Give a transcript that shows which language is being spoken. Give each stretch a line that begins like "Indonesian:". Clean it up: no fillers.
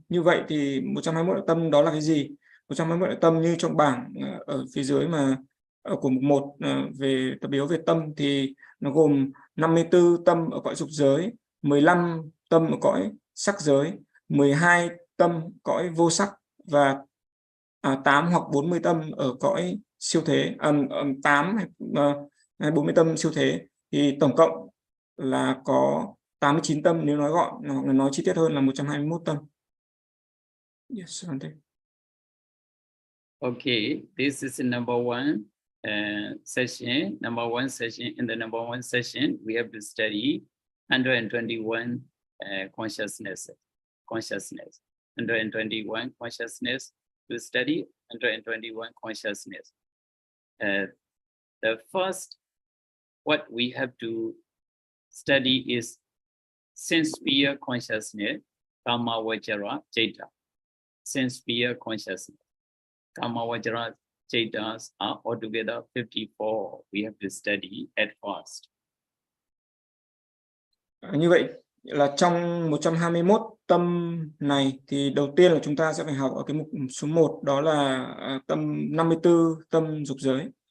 Vietnamese: Như vậy thì 121 loại tâm đó là cái gì? 121 loại tâm như trong bảng ở phía dưới mà của mục 1 về tập yếu về tâm thì nó gồm 54 tâm ở cõi dục giới, 15 tâm ở cõi sắc giới, 12 tâm cõi vô sắc và 8 hoặc 40 tâm ở cõi siêu thế, 8 hay 40 tâm siêu thế, thì tổng cộng là có 89 tâm, nếu nói gọn hoặc là nói chi tiết hơn là 121 tâm.
English: Yes, Okay, this is number 1 session. Number 1 session. In the number 1 session, we have to study 121 consciousness, 121 consciousness to study, 121 consciousness. The first, what we have to study is sense sphere consciousness, Kama Vajra Jeta. Sense sphere consciousness. Kama Vajra Jetas are altogether 54. We have to study at first.
Vietnamese: Như vậy là trong 121 tâm này thì đầu tiên là chúng ta sẽ phải học ở cái mục số 1, đó là tâm 54 tâm dục giới.